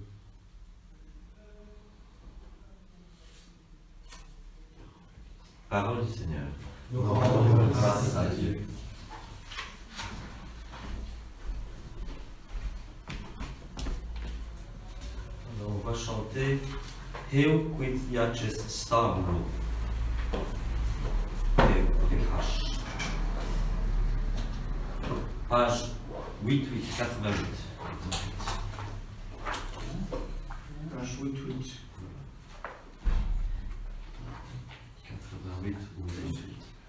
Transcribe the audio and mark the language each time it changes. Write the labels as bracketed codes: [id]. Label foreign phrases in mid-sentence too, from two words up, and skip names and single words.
[fr] Parole du Seigneur. Nous rendons grâce à Dieu. Alors, on va chanter Heu quid iaces stabulo. Page 8888. Page 88. 88 ou 88.